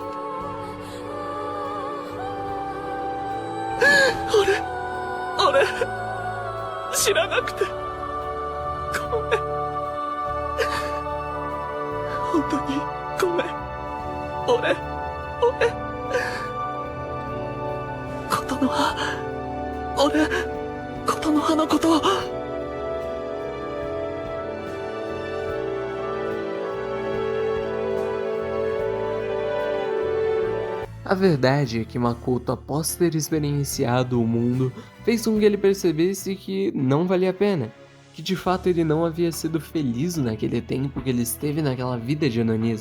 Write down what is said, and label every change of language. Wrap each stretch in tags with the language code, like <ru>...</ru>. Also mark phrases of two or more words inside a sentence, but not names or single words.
<ja>俺知らなくてごめん。本当にごめん。俺琴の葉、琴の葉のこと。</ja> <pt>A verdade é que Makoto, após ter experienciado o mundo, fez com que ele percebesse que não valia a pena, que de fato ele não havia sido feliz naquele tempo que ele esteve naquela vida de onanismo.</pt>